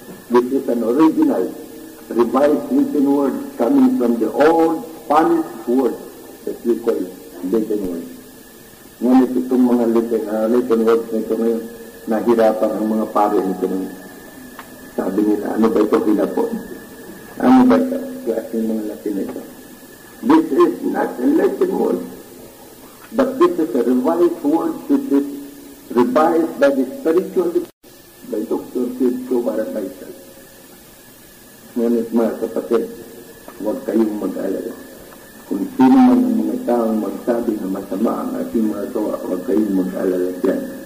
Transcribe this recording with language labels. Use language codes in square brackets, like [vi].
[en] This is an original revised written word coming from the old Spanish word that we call Latin word. [tl] Ngunit itong mga Latin words na ito ngayon, nahirapan ang mga pari nito ngayon. Sabi nila, ano ba ito pinapon? Ano ba ito? Klaseng mga Latin ito. [en] This is not a Latin word, but this is a revised word which is revised by the spiritual by Dr. Sidko Barataysal. [tl] Ngunit mga kapatid, huwag kayong mag-alala. Kung sino man ang mga taong magsabi na masama ang ating mga gawa, huwag kayong mag-alala dyan.